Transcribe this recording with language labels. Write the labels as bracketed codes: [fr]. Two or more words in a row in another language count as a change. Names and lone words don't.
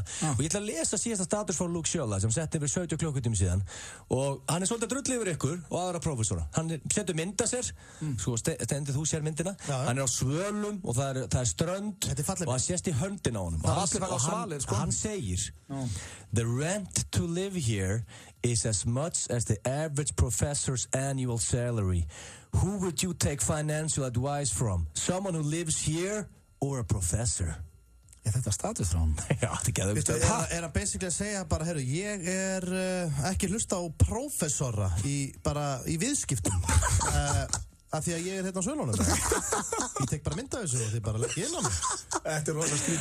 [is] Og ég ætla að lesa síðasta status frá Luke Shella sem setti yfir 70 klukkutími síðan. Og hann er svolítið að drulla yfir ykkur og aðra prófessora. Hann setur mynda sér, sko stendur þú sér myndina. Hann er á svölum og það er strönd og hann sést í höndin á honum. Hann segir [en] The rent to live here is as much as the average professor's annual salary. Who would you take financial advice from? Someone who lives here or a professor? [is] Þetta status frá hann. Já, þetta getur Er hann basically að segja bara, herru, ég er ekki hlusta á prófessora í viðskiptum af því að ég er hérna á svölunum. Ég tek bara mynda þessu og þið bara leggja inn á mig. Þetta er rosa skrítið.